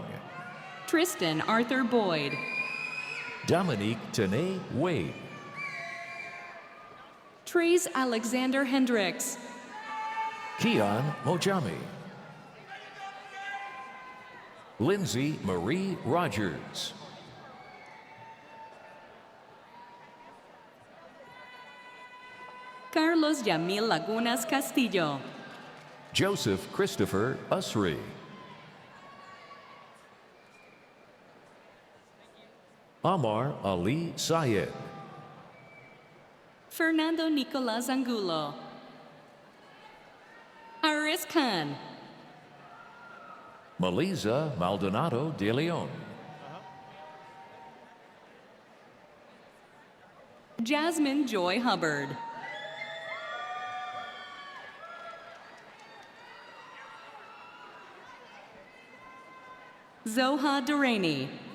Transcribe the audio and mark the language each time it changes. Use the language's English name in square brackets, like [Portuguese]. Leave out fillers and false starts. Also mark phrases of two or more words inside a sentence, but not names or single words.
[English] Tristan Arthur Boyd. Dominique Tene Wade. Trees Alexander Hendricks. Kian Mojami. Lindsay Marie Rogers. Carlos Yamil Lagunas Castillo. Joseph Christopher Usry. Amar Ali Sayed. Fernando Nicolas Angulo. Aris Khan. Melisa Maldonado de Leon. Jasmine Joy Hubbard. Zoha Durrani.